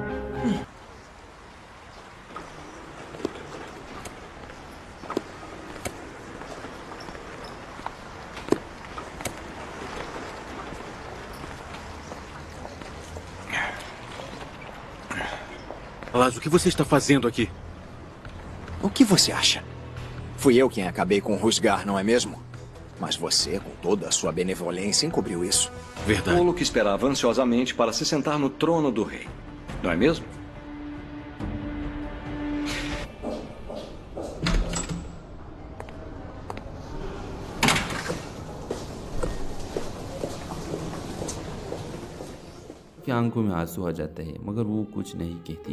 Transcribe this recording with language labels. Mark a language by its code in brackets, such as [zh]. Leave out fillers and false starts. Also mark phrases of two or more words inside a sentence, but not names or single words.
[pt] Mas o que você está fazendo aqui? O que você acha? Fui eu quem acabei com Rusgar, não é mesmo? Mas você, com toda a sua benevolência, encobriu isso. Verdade. Tolo que esperava ansiosamente para se sentar no trono do rei. Não é mesmo? [hi] की आंखों में आंसू आ जाता है मगर वो कुछ नहीं कहती।